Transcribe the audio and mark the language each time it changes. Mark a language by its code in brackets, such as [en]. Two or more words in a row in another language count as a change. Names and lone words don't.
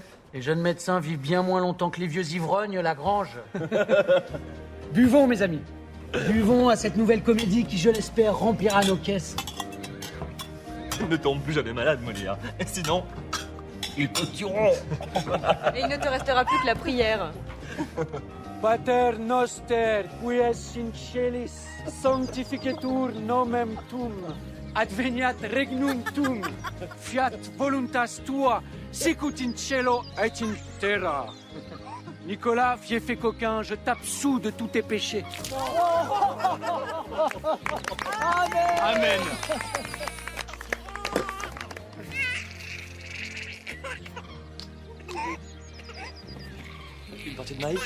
[fr] Les jeunes médecins vivent bien moins longtemps que les vieux ivrognes, Lagrange. Buvons, mes amis. Buvons à cette nouvelle comédie qui, je l'espère, remplira nos caisses. Ne tombe plus jamais malade, Molière. Et sinon, ils te tueront. Et il ne te restera plus que la prière. [la] Pater noster, qui es in celis, sanctificetur nomen tuum, adveniat regnum tuum, fiat voluntas tua, sicut in cielo et in terra. [fr] Nicolas, fief et coquin, je t'absous de tous tes péchés. Amen. Amen. Une partie de maïs?